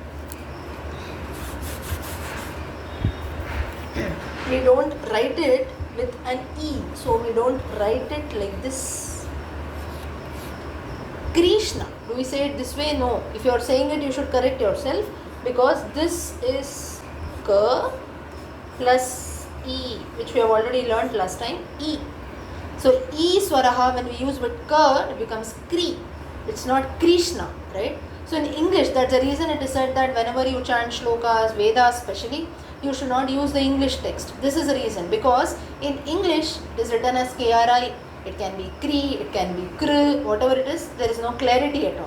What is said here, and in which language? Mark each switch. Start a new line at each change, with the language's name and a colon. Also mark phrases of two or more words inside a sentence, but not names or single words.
English: We don't write it with an E. So we don't write it like this. Krishna. Do we say it this way? No. If you are saying it, you should correct yourself, because this is K plus E, which we have already learnt last time. E. So E swaraha, when we use with K, it becomes Kri. It's not Krishna, right? So in English, that's the reason it is said that whenever you chant shlokas, Vedas especially, you should not use the English text. This is the reason, because in English it is written as K-R-I, it can be Kri, it can be Kr, whatever it is, there is no clarity at all.